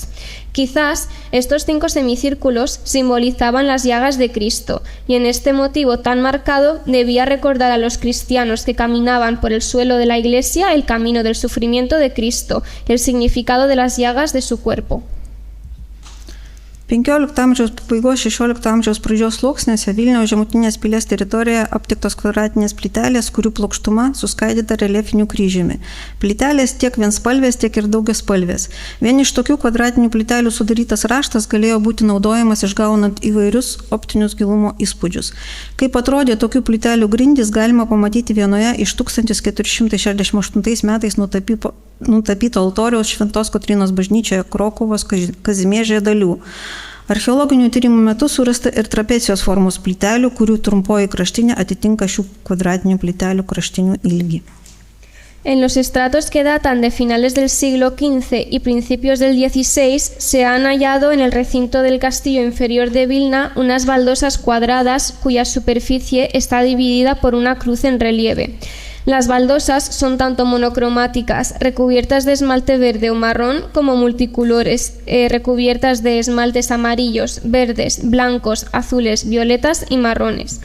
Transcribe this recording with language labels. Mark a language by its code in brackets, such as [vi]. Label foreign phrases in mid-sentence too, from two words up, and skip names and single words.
[es] Quizás estos 5 semicírculos simbolizaban las llagas de Cristo, y en este motivo tan marcado debía recordar a los cristianos que caminaban por el suelo de la iglesia el camino del sufrimiento de Cristo, el significado de las llagas de su cuerpo. [lt] 15 amžiaus pabaigos 16 amžiaus pradžios sluoksniuose Vilniaus žemutinės pilies teritorijoje aptiktos kvadratinės plytelės, kurių plokštuma suskaidyta reliefiniu kryžiumi. Plytelės tiek vienspalvės, tiek ir daugiaspalvės. Vien iš tokių kvadratinių plytelių sudarytas raštas galėjo būti naudojamas išgaunant įvairius optinius gilumo įspūdžius. Kaip atrodė tokių plytelių grindys, galima pamatyti vienoje iš 1468 metais nutapyto altoriaus Šventos Kotrynos bažnyčioje Krokuvos Kazimiežėje dalių. Archeologinių tyrimų metu surasta ir trapecijos formos plytelių, kurių trumpoji kraštinė atitinka šių kvadratinių plytelių kraštinių ilgį. [es] En los estratos que datan de finales del siglo XV y principios del XVI se han hallado en el recinto del castillo inferior de Vilna unas baldosas cuadradas cuya superficie está dividida por una cruz en relieve. Las baldosas son tanto monocromáticas, recubiertas de esmalte verde o marrón, como multicolores, recubiertas de esmaltes amarillos, verdes, blancos, azules, violetas y marrones.